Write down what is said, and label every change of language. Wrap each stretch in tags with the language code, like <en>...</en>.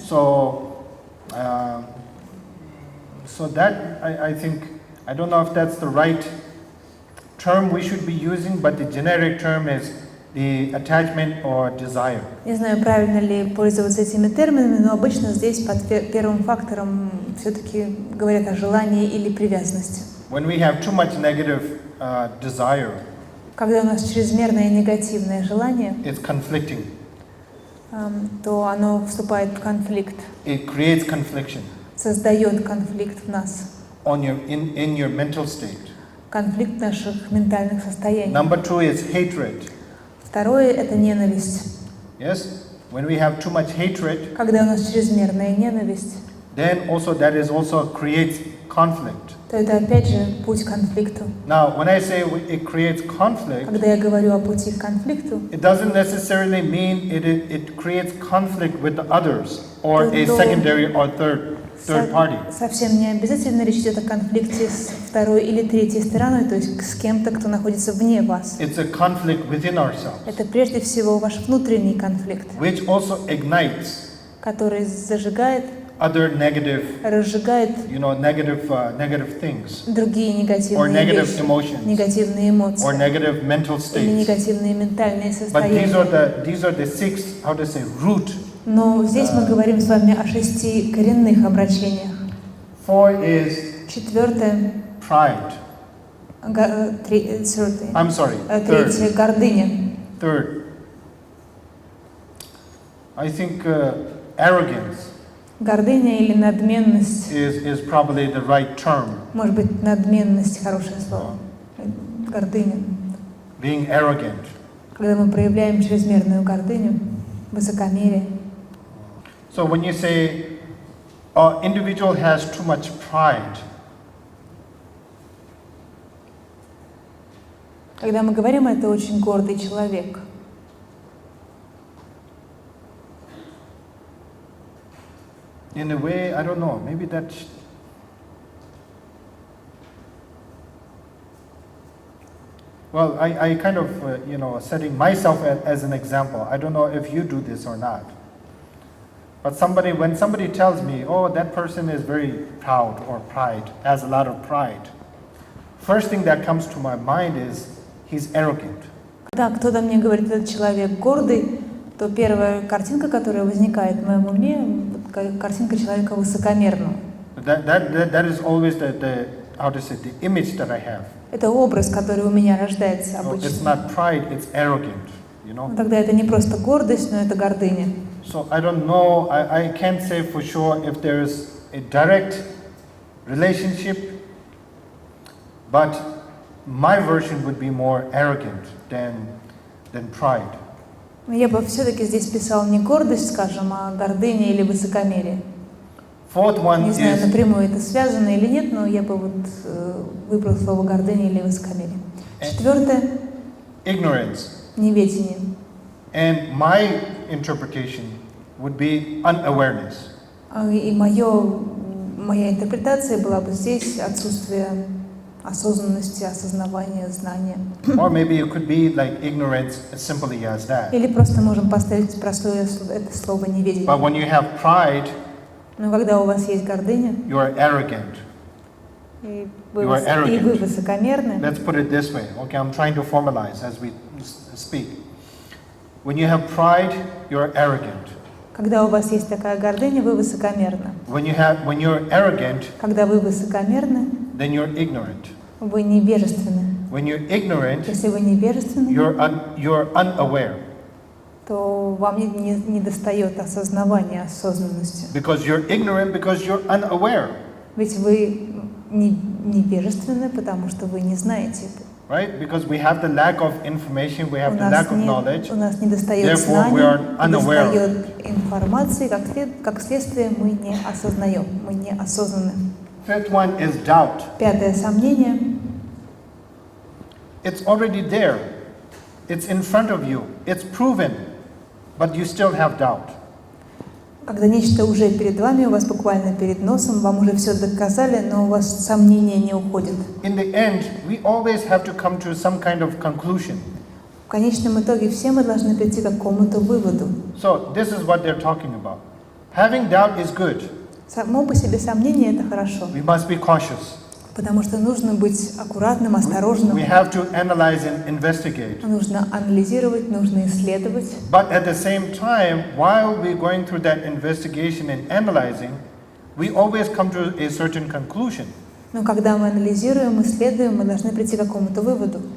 <en>So So that, I think, I don't know if that's the right term we should be using, but the generic term is the attachment or desire.</en> <ru>Не знаю, правильно ли пользоваться этими терминами, но обычно здесь под первым фактором все-таки говорят о желании или привязанности.</ru> <en>When we have too much negative desire,</en> <ru>Когда у нас чрезмерное негативное желание,</ru> <en>it's conflicting.</en> <ru>То оно вступает в конфликт,</ru> <en>It creates confliction</en> <ru>создает конфликт в нас,</ru> <en>in your mental state.</en> <ru>конфликт наших ментальных состояний.</ru> <en>Number 2 is hatred.</en> <ru>Второе – это ненависть.</ru> <en>Yes? When we have too much hatred,</en> <ru>Когда у нас чрезмерная ненависть,</ru> <en>then also that is also creates conflict.</en> <ru>то это опять же путь к конфликту.</ru> <en>Now, when I say it creates conflict,</en> <ru>Когда я говорю о пути к конфликту,</ru> <en>it doesn't necessarily mean it creates conflict with the others or a</en> <ru>То-</ru> <en>secondary or third party.</en> <ru>совсем не обязательно речь идет о конфликте с второй или третьей стороной, то есть с кем-то, кто находится вне вас.</ru> <en>It's a conflict within ourselves,</en> <ru>Это прежде всего ваш внутренний конфликт,</ru> <en>which also ignites</en> <ru>который зажигает,</ru> <en>other negative,</en> <ru>разжигает</ru> <en>negative things,</en> <ru>другие</ru> <en>or</en> <ru>негативные</ru> <en>negative</en> <ru>вещи,</ru> <en>emotions,</en> <ru>негативные эмоции</ru> <en>negative mental</en> <ru>или</ru> <en>states.</en> <ru>негативные ментальные</ru> <en>But</en> <ru>состояния.</ru> <en>these are the 6, how to say, root.</en> <ru>Но здесь мы говорим с вами о 6 коренных обращениях.</ru> <en>4 is</en> <ru>4,</ru> <en>pride. I'm sorry,</en> <ru>третье – гордыня.</ru> <en>third. I think arrogance</en> <ru>Гордыня или надменность,</ru> <en>is probably the right term.</en> <ru>может быть, надменность – хорошее слово. Гордыня.</ru> <en>Being arrogant.</en> <ru>Когда мы проявляем чрезмерную гордыню, высокомерие.</ru> <en>So when you say an individual has too much pride,</en> <ru>Когда мы говорим, это очень гордый человек.</ru> <en>in a way, I don't know, maybe that's... Well, I kind of, setting myself as an example. I don't know if you do this or not. But when somebody tells me, oh, that person is very proud or has a lot of pride, first thing that comes to my mind is he's arrogant.</en> <ru>Когда кто-то мне говорит, этот человек гордый, то первая картинка, которая возникает в моем уме, картинка человека высокомерного.</ru> <en>That is always the image that I have.</en> <ru>Это образ, который у меня рождается</ru> <en>So</en> <ru>обычно.</ru> <en>it's not pride, it's arrogant,</en> <ru>Тогда это не просто гордость, но это гордыня.</ru> <en>So I don't know, I can't say for sure if there's a direct relationship, but my version would be more arrogant than pride.</en> <ru>Я бы все-таки здесь писал не гордость, скажем, а гордыня или высокомерие.</ru> <en>Fourth one</en> <ru>Не знаю,</ru> <en>is</en> <ru>напрямую это связано или нет, но я бы выбрал слово гордыня или высокомерие.</ru> <en>4. ignorance.</en> <ru>Неведение.</ru> <en>And my interpretation would be unawareness.</en> <ru>И моя интерпретация была бы здесь отсутствие осознанности, осознавания, знания.</ru> <en>Or maybe it could be like ignorance as simply as that.</en> <ru>Или просто можем поставить простое это слово неведение.</ru> <en>But when you have pride,</en> <ru>Но когда у вас есть гордыня,</ru> <en>you are arrogant.</en> <ru>и</ru> <en>You are arrogant.</en> <ru>вы высокомерны,</ru> <en>Let's put it this way. Okay, I'm trying to formalize as we speak. When you have pride, you are arrogant.</en> <ru>когда у вас есть такая гордыня, вы высокомерны.</ru> <en>When you're arrogant,</en> <ru>Когда вы высокомерны,</ru> <en>then you're ignorant.</en> <ru>вы невежественны.</ru> <en>When you're ignorant,</en> <ru>Если вы невежественны,</ru> <en>you're unaware.</en> <ru>то вам не достает осознавания, осознанности.</ru> <en>Because you're ignorant, because you're unaware.</en> <ru>Ведь вы невежественны, потому что вы не знаете это.</ru> <en>Right? Because we have the lack of information, we have the lack of knowledge.</en> <ru>У нас недостает</ru> <en>Therefore, we are</en> <ru>знаний,</ru> <en>unaware.</en> <ru>недостает информации, как следствие мы не осознаем, мы не осознаны.</ru> <en>Fifth one is doubt.</en> <ru>5. Сомнение.</ru> <en>It's already there. It's in front of you. It's proven. But you still have doubt.</en> <ru>Когда нечто уже перед вами, у вас буквально перед носом, вам уже все доказали, но у вас сомнения не уходят.</ru> <en>In the end, we always have to come to some kind of conclusion.</en> <ru>В конечном итоге все мы должны прийти к какому-то выводу.</ru> <en>So this is what they're talking about. Having doubt is good.</en> <ru>Само по себе сомнение — это хорошо,</ru> <en>We must be cautious.</en> <ru>потому что нужно быть аккуратным, осторожным.</ru> <en>We have to analyze and investigate.</en> <ru>Нужно анализировать, нужно исследовать.</ru> <en>But at the same time, while we're going through that investigation and analyzing, we always come to a certain conclusion,</en> <ru>Но когда мы анализируем, исследуем, мы должны прийти к какому-то выводу.</ru>